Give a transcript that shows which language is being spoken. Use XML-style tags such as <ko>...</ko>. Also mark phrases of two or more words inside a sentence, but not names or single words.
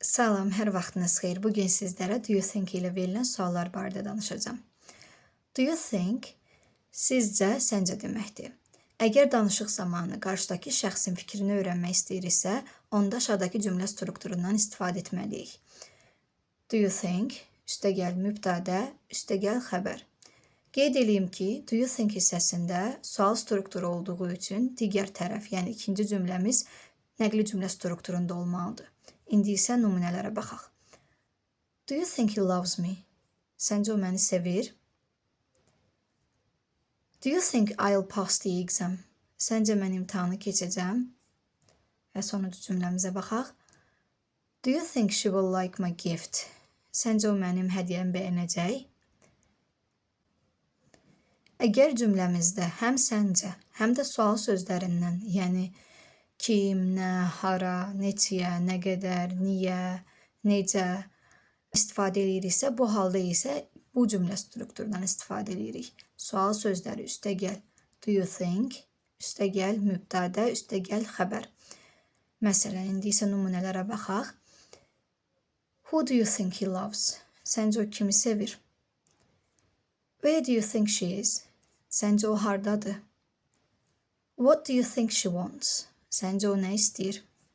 <az>Salam, hər vaxtınız xeyir. Bugün sizlərə</az> <en>do you think</en> <az>ilə verilən suallar barədə danışacağam.</az> <en>Do you think</en> <az>sizcə, səncə deməkdir. Əgər danışıq zamanı qarşıdakı şəxsin fikrini öyrənmək istəyiriksə, onda aşağıdakı cümlə strukturundan istifadə etməliyik.</az> <en>Do you think,</en> <az>üstəgəl mübtədə, üstəgəl xəbər. Qeyd edeyim ki,</az> <en>do you think</en> <az>hissəsində sual strukturu olduğu üçün digər tərəf, yəni ikinci cümləmiz nəqli cümlə strukturunda olmalıdır. İndi isə nümunələrə baxaq.</az> <en>Do you think he loves me?</en> <az>Səncə o məni sevir?</az> <en>Do you think I'll pass the exam?</en> <az>Səncə mən imtahanı keçəcəm? Və sonuncu cümləmizə baxaq.</az> <en>Do you think she will like my gift?</en> <az>Səncə o mənim hədiyyəmi bəyənəcək? Əgər cümləmizdə həm səncə, həm də sual sözlərindən, yəni kim, nə, hara, neçəyə, nə qədər, niyə, necə istifadə ediriksə, bu halda isə bu cümlə strukturundan istifadə edirik. Sual sözləri üstəgəl</az> <en>do you think,</en> <az>üstəgəl mübtədə, üstəgəl xəbər. Məsələn, indi isə nümunələrə baxaq.</az> <en>Who do you think he loves?</en> <az>Səncə o kimi sevir?</az> <en>Where do you think she is?</en> <az>Səncə o hardadır?</az> <en>What do you think she wants?</en> <az>Səncə o nə istəyir?</az>